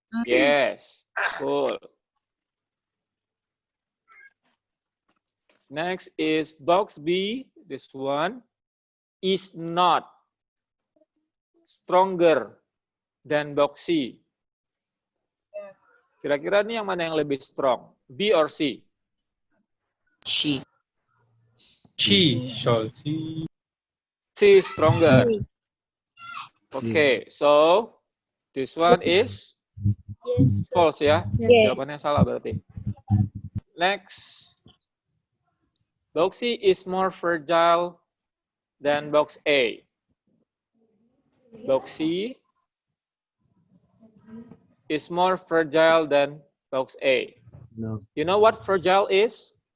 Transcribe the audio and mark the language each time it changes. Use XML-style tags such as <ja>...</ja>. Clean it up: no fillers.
<en>Yes. Cool. Next is box B. This one is not stronger than box C.</en> <id>Kira-kira ini yang mana yang lebih strong?</id> <en>B or C? She. She shall see. C is stronger. Okay, so this one is Yes. false</en> <id>ya.</id> <en>Yes.</en> <id>Jawabannya salah berarti.</id> <en>Next. Box C is more fragile than box A. Box C is more fragile than box A. No. You know what fragile is?</en>